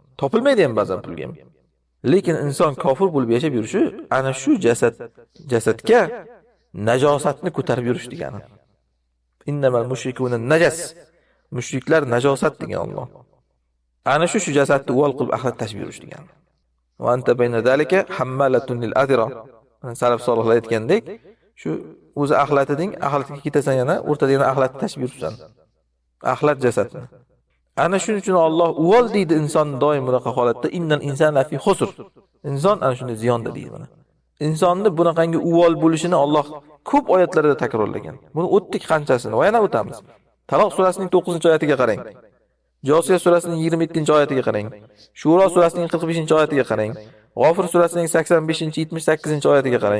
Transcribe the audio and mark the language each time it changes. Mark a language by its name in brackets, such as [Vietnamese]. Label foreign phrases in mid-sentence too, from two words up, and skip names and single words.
[Uzbek] Topilmaydi ham ba'zan pulga. Lekin inson kofir bo'lib yashab yurishi ana shu jasadga najosatni ko'tarib yurish degani. [Arabic] إنما المشركون نجس. [Uzbek] Mushriklar najosat degan Alloh. Ana shu jasadni uvol qilib axlat tashib yurish degani. [Arabic] وأنت بين ذلك حمالة للعذرة. [Uzbek] Salaf solihlar aytgandek, shu o'zi axlatiding, axlatga ketasan yana, o'rtada yana axlatni tashib yuribsan. Axlat jasadni. Ana shuning uchun Alloh uvol deydi inson doim bunaqa holatda [Arabic] إن الإنسان لفي خسر. [Uzbek] Inson ana shunday ziyonda deydi mana. Insonni bunaqangi uvol bo'lishini Alloh ko'p oyatlarda takrorlagan. Buni o'tdik qanchasini, va yana o'tamiz. Taloq surasining 9-oyatiga qarang. Josiya surasining 27-oyatiga qarang. Shuro surasining 45-oyatiga qarang. G'ofir surasining 85-78-oyatiga qarang.